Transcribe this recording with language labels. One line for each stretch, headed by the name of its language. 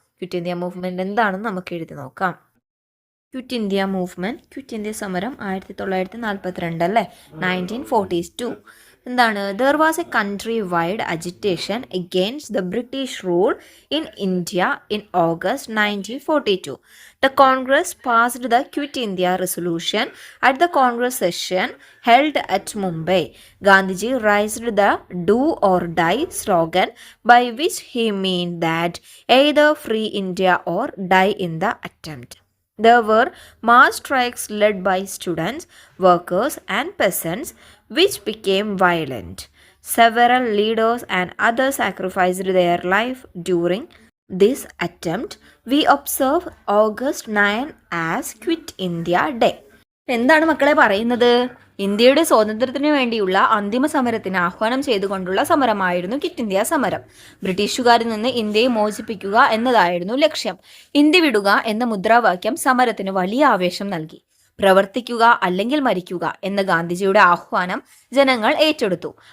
Malayalam: Quit India movement എന്താണെന്ന് നമുക്ക് എഴുതി നോക്കാം. Quit India movement, quit India സമരം 1942 അല്ലേ, 1942. എന്താണ്?
English: There was a country wide agitation against the British rule in India in August 1942. The Congress passed the Quit India resolution at the Congress session held at Mumbai. Gandhiji raised the Do or Die slogan, by which he meant that either free India or die in the attempt. There were mass strikes led by students, workers, and peasants, which became violent. Several leaders and others sacrificed their life during this attempt. We observe August 9 as Quit India Day.
Malayalam: എന്താണ് മക്കളെ പറയുന്നത്? ഇന്ത്യയുടെ സ്വാതന്ത്ര്യത്തിന് വേണ്ടിയുള്ള അന്തിമ സമരത്തിന് ആഹ്വാനം ചെയ്തുകൊണ്ടുള്ള സമരമായിരുന്നു ക്വിറ്റ് ഇന്ത്യ സമരം. ബ്രിട്ടീഷുകാരിൽ നിന്ന് ഇന്ത്യയെ മോചിപ്പിക്കുക എന്നതായിരുന്നു ലക്ഷ്യം. ഇന്ത്യ വിടുക എന്ന മുദ്രാവാക്യം സമരത്തിന് വലിയ ആവേശം നൽകി. പ്രവർത്തിക്കുക അല്ലെങ്കിൽ മരിക്കുക എന്ന ഗാന്ധിജിയുടെ ആഹ്വാനം ജനങ്ങൾ ഏറ്റെടുത്തു.